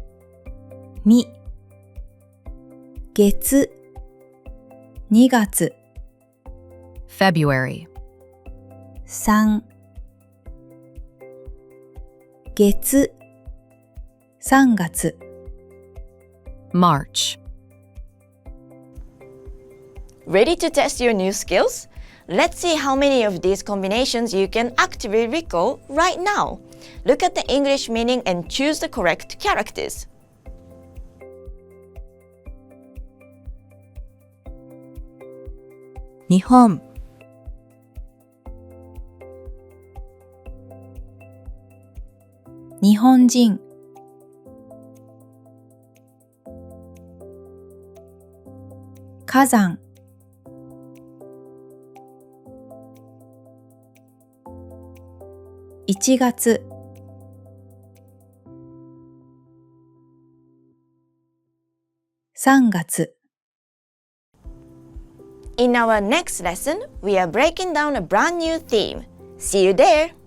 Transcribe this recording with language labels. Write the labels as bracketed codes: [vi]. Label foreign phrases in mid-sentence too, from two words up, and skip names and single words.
[ja] 2 月2月 [en] February, [ja] 3月3月 [en] March. Ready to test your new skills? Let's see how many of these combinations you can actively recall right now. Look at the English meaning and choose the correct characters. [ja] 日本日本人火山1月3月 [en] In our next lesson, we are breaking down a brand new theme. See you there!